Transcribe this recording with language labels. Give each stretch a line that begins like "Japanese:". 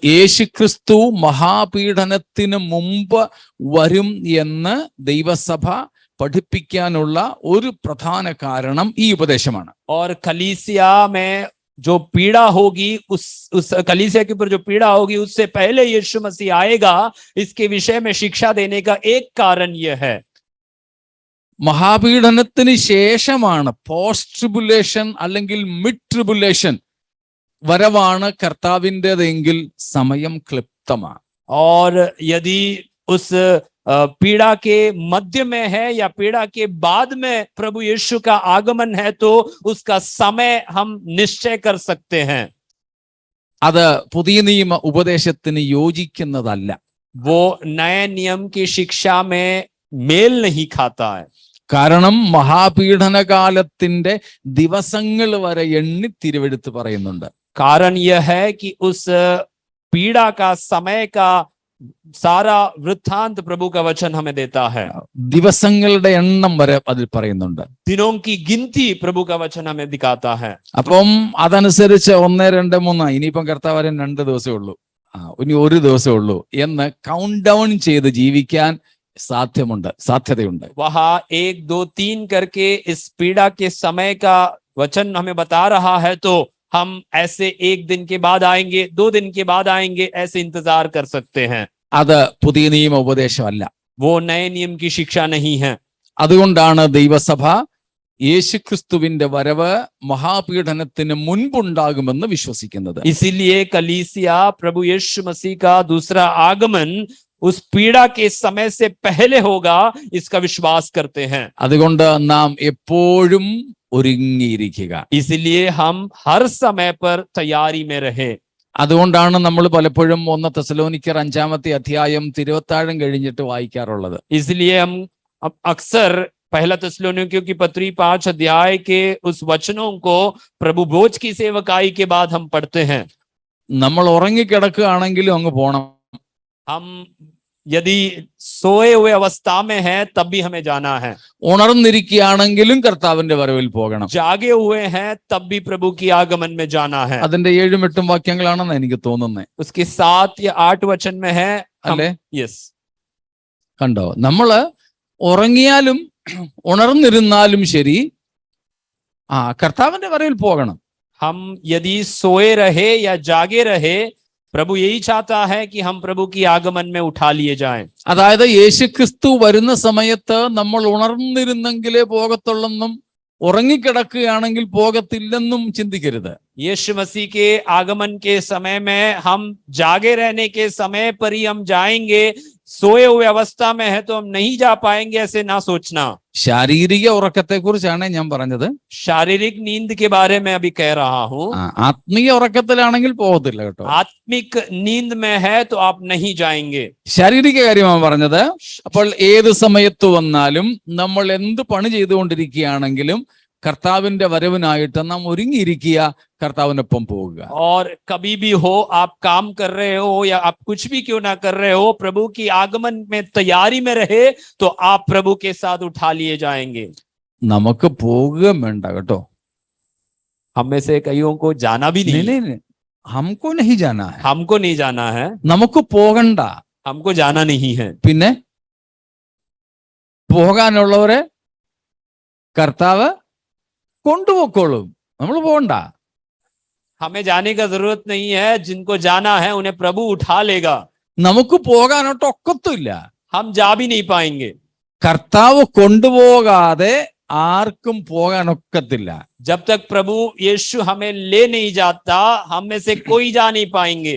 Malayalam: യേശുക്രിസ്തു മഹാപീഡനത്തിന് മുമ്പ് വരും എന്ന് ദൈവസഭ പഠിപ്പിക്കാനുള്ള ഒരു പ്രധാന കാരണം ഈ ഉപദേശമാണ്.
Hindi: और कलीसिया में जो पीड़ा होगी, उस कलीसिया के ऊपर जो पीड़ा होगी उससे पहले यीशु मसीह आएगा, इसके विषय में शिक्षा देने का एक कारण यह है.
Malayalam: മഹാപീഡനത്തിന് ശേഷമാണ്, പോസ്റ്റ് ട്രിബുലേഷൻ അല്ലെങ്കിൽ മിഡ് ട്രിബുലേഷൻ വരവാണ് കർത്താവിൻ്റെതെങ്കിൽ സമയം ക്ലിപ്തമാണ്.
Hindi: और यदि उस पीड़ा के मध्य में है या पीड़ा के बाद में प्रभु यीशु का आगमन है तो उसका समय हम निश्चय कर सकते हैं.
Malayalam: അത് പുതിയ നിയമ ഉപദേശത്തിന് യോജിക്കുന്നതല്ല.
Hindi: वो नए नियम की शिक्षा में मेल नहीं खाता है.
Malayalam: കാരണം മഹാപീഡനകാലത്തിന്റെ ദിവസങ്ങൾ വരെ എണ്ണി തിരുവെടുത്ത് പറയുന്നുണ്ട്.
Hindi: कारण यह है कि उस पीड़ा का समय का सारा वृत्तांत प्रभु का वचन हमें देता है.
Malayalam: ദിവസങ്ങളുടെ എണ്ണം വരെ അതിൽ പറയുന്നുണ്ട്.
Hindi: दिनों की गिनती प्रभु का वचन हमें दिखाता है.
Malayalam: അപ്പം അതനുസരിച്ച് 1, 2, 3 ഇനിയിപ്പം കർത്താവ് വരാൻ 2 ദിവസമേ ഉള്ളൂ, ഇനി 1 ദിവസമേ ഉള്ളൂ എന്ന് കൗണ്ട് ഡൗൺ ചെയ്ത് ജീവിക്കാൻ സാധ്യതയുണ്ട്.
Hindi: वहां 1, 2, 3 करके इस पीड़ा के समय का वचन हमें बता रहा है, तो हम ऐसे 1 दिन के बाद आएंगे, 2 दिन के बाद आएंगे, ऐसे इंतजार कर सकते हैं.
Malayalam: അത് പുതിയ നിയമ ഉപദേശമല്ല.
Hindi: वो नए नियम की शिक्षा नहीं है.
Malayalam: അതുകൊണ്ടാണ് ദൈവസഭ യേശുക്രിസ്തുവിന്റെ വരവ് മഹാപീഡനത്തിന് മുൻപുണ്ടാകുമെന്ന് വിശ്വസിക്കുന്നത്.
Hindi: इसीलिए कलीसिया प्रभु यीशु मसीह का दूसरा आगमन उस पीड़ा के समय से पहले होगा, इसका विश्वास करते हैं.
Malayalam: അതുകൊണ്ട് നാം എപ്പോഴും ഒരുങ്ങിയിരിക്കുക.
Hindi: इसलिए हम हर समय पर तैयारी में रहे.
Malayalam: അതുകൊണ്ടാണ് നമ്മൾ പലപ്പോഴും 1 തെസ്സലോനിക്കർ 5-ാമത്തെ അധ്യായം തിരുവത്താഴം കഴിഞ്ഞിട്ട് വായിക്കാറുള്ളത്.
Hindi: इसलिए हम अक्सर पहला थिस्सलुनीकियों की पत्री 5 अध्याय के उस वचनों को प्रभु भोज की सेवकाई के बाद हम पढ़ते हैं.
Malayalam: നമ്മൾ ഉറങ്ങിക്കിടക്കുകയാണെങ്കിലും അങ്ങ് പോണം.
Hindi: हम यदि सोए हुए अवस्था में है तब भी हमें जाना है.
Malayalam: ഉണർന്നിരിക്കുകയാണെങ്കിലും കർത്താവിന്റെ വരവിൽ പോകണം.
Hindi: जागे हुए हैं तब भी प्रभु की आगमन में जाना है.
Malayalam: അതിന്റെ 7-8 വാക്യങ്ങളാണെന്ന് എനിക്ക് തോന്നുന്നത്.
Hindi: उसके 7 या 8 वचन में है.
Malayalam: അല്ലേ?
English: Yes.
Malayalam: കണ്ടോ, നമ്മള് ഉറങ്ങിയാലും ഉണർന്നിരുന്നാലും ശരി കർത്താവിന്റെ വരവിൽ പോകണം.
Hindi: हम यदि सोए रहे या जागे रहे, प्रभु यही चाहता है कि हम प्रभु की आगमन में उठा लिए जाएं.
Malayalam: അതായത് യേശുക്രിസ്തു വരുന്ന സമയത്ത് നമ്മൾ ഉണർന്നിരുന്നെങ്കിലേ പോകത്തുള്ളെന്നും ഉറങ്ങിക്കിടക്കുകയാണെങ്കിൽ പോകത്തില്ലെന്നും ചിന്തിക്കരുത്.
Hindi: यीशु मसीह के आगमन के समय में हम जागे रहने के समय पर ही हम जाएंगे, सोए हुए अवस्था में है तो हम नहीं जा पाएंगे, ऐसे ना सोचना.
Malayalam: ശാരീരിക ഉറക്കത്തെ കുറിച്ചാണ് ഞാൻ പറഞ്ഞത്.
Hindi: शारीरिक नींद के बारे में अभी कह रहा हूँ.
Malayalam: ആത്മീയ ഉറക്കത്തിലാണെങ്കിൽ പോകത്തില്ല കേട്ടോ.
Hindi: आत्मिक नींद में है तो आप नहीं जाएंगे.
Malayalam: ശാരീരിക കാര്യമാണ് പറഞ്ഞത്. അപ്പോൾ ഏത് സമയത്ത് വന്നാലും നമ്മൾ എന്ത് പണി ചെയ്തുകൊണ്ടിരിക്കുകയാണെങ്കിലും കർത്താവിന്റെ വരവിനായിട്ട് നാം ഒരുങ്ങിയിരിക്കുക, കർത്താവിനൊപ്പം പോവുക.
Hindi: और कभी भी हो, आप काम कर रहे हो या आप कुछ भी क्यों ना कर रहे हो, प्रभु की आगमन में तैयारी में रहे तो आप प्रभु के साथ उठा लिए जाएंगे.
Malayalam: നമുക്ക് പോവുകയും വേണ്ട കേട്ടോ.
Hindi: हम में से कईयों को जाना भी नहीं. नहीं, हमको नहीं जाना है. हमको नहीं जाना है.
Malayalam: നമുക്ക് പോകണ്ട.
Hindi: हमको जाना नहीं है.
Malayalam: പിന്നെ പോകാനുള്ളവരെ കർത്താവ് കൊണ്ടുപോയിക്കോളും, നമ്മൾ പോകണ്ട.
Hindi: हमें जाने का जरूरत नहीं है. जिनको जाना है उन्हें प्रभु उठा लेगा.
Malayalam: നമുക്ക് പോകാനോട്ട് ഒക്കത്തില്ല.
Hindi: हम जा भी नहीं पाएंगे.
Malayalam: കർത്താവ് കൊണ്ടുപോകാതെ ആർക്കും പോകാനൊക്കത്തില്ല.
Hindi: जब तक प्रभु यीशु हमें ले नहीं जाता, हम में से कोई जा नहीं पाएंगे.